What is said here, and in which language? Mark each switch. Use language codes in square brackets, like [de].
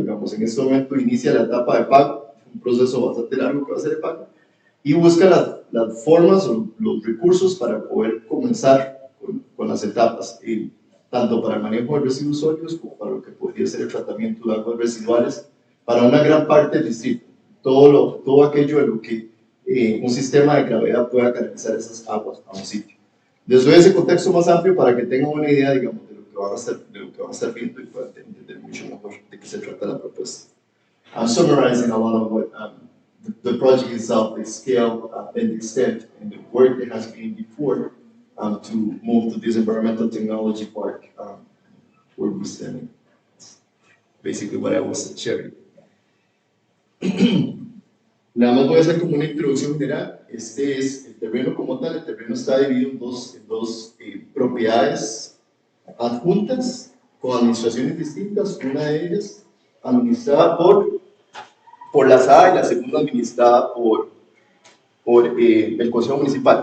[es] Digamos, en este momento inicia la etapa de pago, un proceso bastante largo que va a ser el pago, y busca las formas o los recursos para poder comenzar con las etapas, tanto para el manejo de residuos sólidos como para lo que podría ser el tratamiento de aguas residuales para una gran parte del distrito. Todo aquello en lo que un sistema de gravedad pueda canalizar esas aguas a un sitio. Les doy ese contexto más amplio para que tengan una idea, digamos, de lo que van a estar viendo y puedan entender mucho mejor de qué se trata la propuesta. [en] I'm summarizing a lot of what the project itself, the scale and the extent and the work that has been before to move to this environmental technology park where we're standing. Basically what I was sharing. [es] Nada más voy a hacer como una introducción general. Este es el terreno como tal. El terreno está dividido en dos propiedades adjuntas con administraciones distintas. Una de ellas administrada por la SAA y la segunda administrada por el Consejo Municipal.